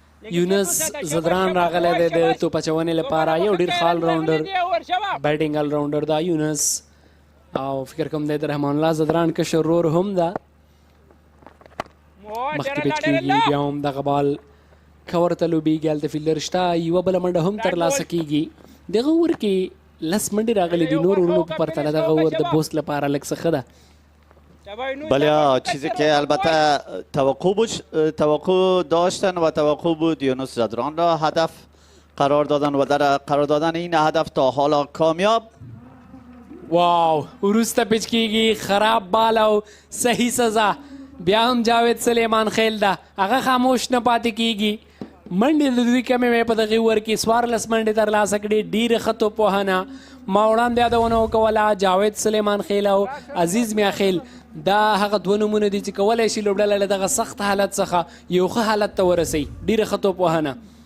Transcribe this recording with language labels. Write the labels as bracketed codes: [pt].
[ps] یونس زدران راغلی دی د توپ اچونې لپاره، یو ډېر ښه آلراونډر بیټینګ آلراونډر ده یونس، او فکر کوم دی د رحمان الله زدران کشر ورور هم ده. مخکې پیچ کېږي، بیا هم دغه بال ښه ورته لوبېږي، هلته فیلډر شته، یوه بله منډه هم ترلاسه کېږي. دغه اوور کې 10 منډې راغلي دي، نور ورونو په پرتله دغه اوور د بوست لپاره لږ څه ښه ده. [fa] بله چیزی که البته توقع داشتن و توقع بود یونس زدران را هدف قرار دادن و در قرار دادن این هدف تا حالا کامیاب. [ps] واو وروسته پیچ کیږي خراب بال او صحیح سزا. بیا هم جاوید سلیمان خیل ده هغه خاموش نه پاتې کیږي. منډې د دوی کمې مې په دغې اوور کې 14 منډې ترلاسه کړې. ډېره ښه توپوهنه ما وړاندې یادونه وکوله. جاوید سلیمان خیل او عزیز میا خیل دا هغه دوه نومونه دي چې کولی شي لوبډله له دغه سخت حالت څخه یو ښه حالت ته ورسوي. ډېره ښه توپوهنه.